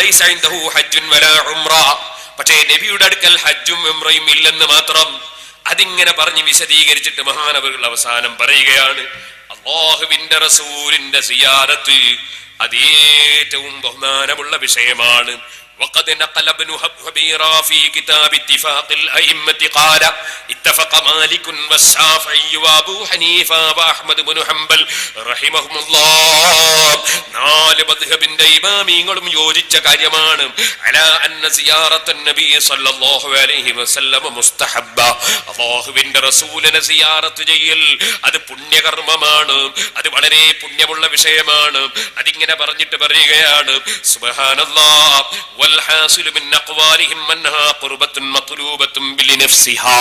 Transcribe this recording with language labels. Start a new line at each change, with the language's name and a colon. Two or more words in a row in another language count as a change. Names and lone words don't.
Arabic: سعنده حج ولا عمرة,
Malayalam: പക്ഷേ നബിയുടെ അടുക്കൽ ഹജ്ജും ഉംറയും ഇല്ലെന്ന് മാത്രം. അതിങ്ങനെ പറഞ്ഞ് വിശദീകരിച്ചിട്ട് മഹാനവറുകൾ അവസാനം പറയുകയാണ്, അല്ലാഹുവിന്റെ റസൂലിന്റെ സിയാറത്ത് അത് ഏറ്റവും ബഹുമാനമുള്ള വിഷയമാണ്.
Arabic: وقد نقل ابن هبيرة في كتاب اتفاق الأئمة قال اتفق مالك والشافعي وأبو حنيفة وأحمد بن حنبل رحمهم الله.
Malayalam: നാല് മദ്ഹബിന്റെ ഇമാമിയങ്ങളും യോജിച്ച കാര്യമാണ്
Arabic: على أن زيارة النبي صلى الله عليه وسلم مستحبة.
Malayalam: അല്ലാഹുവിന്റെ റസൂലിനെ സിയാറത്ത് ചെയ്യൽ അത് പുണ്യകർമ്മമാണ്, അത് വളരെ പുണ്യമുള്ള വിഷയമാണ്. അതിങ്ങനെ പറഞ്ഞിട്ട് പറയുകയാണ്,
Arabic: سبحان الله والحاصل من أقوالهم أنها قربة مطلوبة بنفسها.